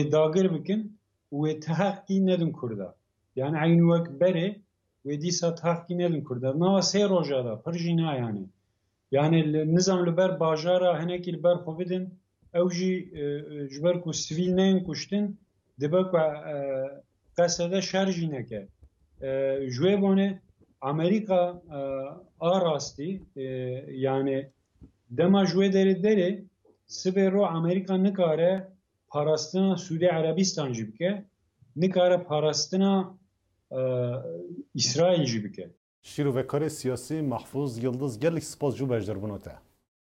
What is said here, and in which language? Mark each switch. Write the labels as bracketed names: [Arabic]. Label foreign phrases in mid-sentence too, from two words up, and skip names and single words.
[Kurdish] dagir bikin û wê teheqî nedin Kurda yani eyn wek berê wê dîsa teheqî nedin Kurda di nava sê roja da pir jî na yani nizam li ber bajara hinekî li ber xwe bidin ew jî ji ber ku sivîl neyên kuştin dibe ku qesede şer jî neke جوابانه امریکا آراستی yani dema jwe dere sibe ro Amerika nikare parastina Suudi Arabistan jî bike nikare parastina İsrail jî bike. Şîrovekara siyasî Mahfuz Yıldız gelek spas jû bejdarbûna te.